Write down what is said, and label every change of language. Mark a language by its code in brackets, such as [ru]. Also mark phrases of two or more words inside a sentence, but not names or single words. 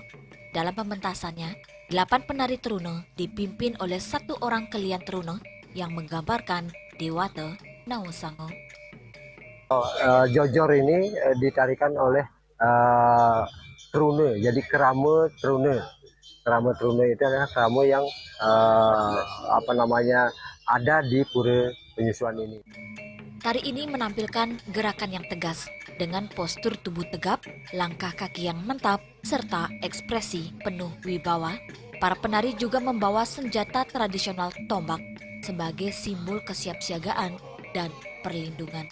[id] Dalam pementasannya, 8 penari teruna dipimpin oleh 1 orang kelian teruna yang menggambarkan Dewata Nawasango. Jojor ini ditarikan oleh teruna, jadi kerama teruna. Kerama teruna itu adalah kerama yang ada di Pura Penyusuan ini. Tari ini menampilkan gerakan yang tegas dengan postur tubuh tegap, langkah kaki yang mentap, serta ekspresi penuh wibawa. Para penari juga membawa senjata tradisional tombak sebagai simbol kesiapsiagaan dan perlindungan.